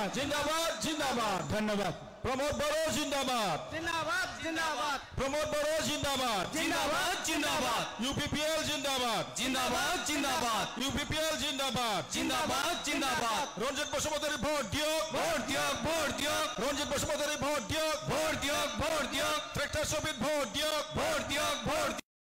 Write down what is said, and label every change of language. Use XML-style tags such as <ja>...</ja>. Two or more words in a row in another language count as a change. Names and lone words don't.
<brx>जिंदाबाद जिंदाबाद धन्यवाद प्रमोद बड़ो जिंदाबाद जिंदाबाद जिंदाबाद प्रमोद बड़ो जिंदाबाद जिंदाबाद जिंदाबाद UPPL जिंदाबाद जिंदाबाद जिंदाबाद UPPL जिंदाबाद जिंदाबाद जिंदाबाद</brx> <as>रंजित बसुमतारी ভোট দিয়ক ভোট দিয়ক ভোট দিয়ক रंजित बसुमतारी ভোট দিয়ক ভোট দিয়ক ভোট দিয়ক ट्रेक्टर सबित ভোট দিয়ক ভোট দিয়ক ভোট</as>